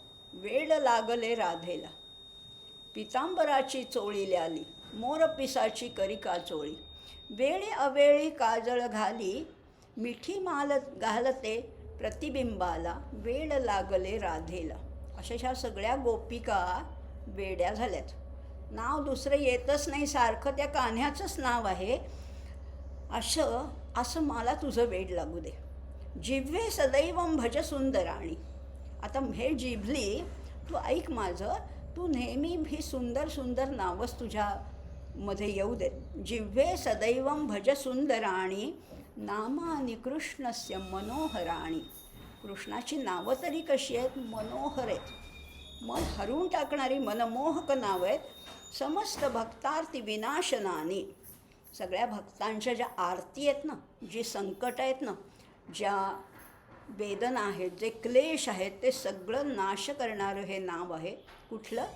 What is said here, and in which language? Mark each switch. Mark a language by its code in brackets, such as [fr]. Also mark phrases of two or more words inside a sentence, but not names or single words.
[mr] वेड लागले राधेला, पितांबराची चोळी ल्याली, मोरपिसाची करिका चोळी, वेळी अवेळी काजळ घाली, मिठी माल घालते प्रतिबिंबाला, वेड लागले राधेला. अशा ह्या सगळ्या गोपिका वेड्या झाल्यात. नाव दुसरं येतच नाही, सारखं त्या कान्ह्याचंच नाव आहे. असं मला तुझं वेड लागू दे. [sa] जिव्हे सदैवं भज सुंदराणी. [mr] आता हे जिभली, तू ऐक माझं, तू नेहमी ही सुंदर सुंदर नावच तुझ्यामध्ये येऊ दे. [sa] जिव्हे सदैवं भज सुंदराणी नामानि कृष्णस्य मनोहराणी. [mr] कृष्णाची नावं तरी कशी आहेत, मनोहर आहेत, मन हरून टाकणारी मनमोहक नावं आहेत. [sa] समस्त भक्तार्ती विनाशनानी. [mr] सगळ्या भक्तांच्या ज्या आरती आहेत ना, जी संकट आहेत ना, ज्या वेदना आहेत, जे क्लेश आहेत, ते सगळं नाश करणारं हे नाव आहे.